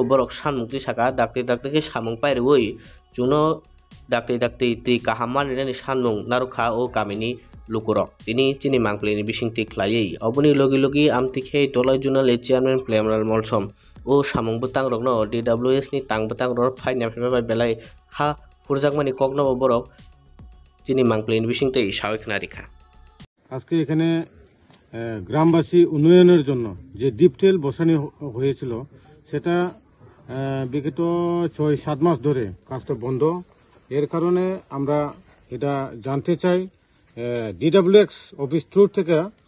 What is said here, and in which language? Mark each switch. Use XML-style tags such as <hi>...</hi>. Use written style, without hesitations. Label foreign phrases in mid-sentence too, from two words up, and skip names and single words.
<trp>borok samung tisaka dakti ke samung pairoi juno dakti ti kahaman ni samung narukha o kamini lukurok tini chini mangpli ni bisingti khlaiei oboni logi amtikhe dolai juna le chairman plemal molsom o samung botang rokno DWS ni tang botang ror phaina pheba belai kha purjakmani kokno borok chini mangpli ni bisingte sabai khnarikha</trp> <bn>আজকে এখানে গ্রামবাসী উন্নয়নের জন্য যে ডিপটেল বসানো হয়েছিল সেটা বিগত ৬-৭ মাস ধরে কাজটা বন্ধ এর কারণে আমরা এটা জানতে চাই DWS অফিস থ্রু থেকে</bn>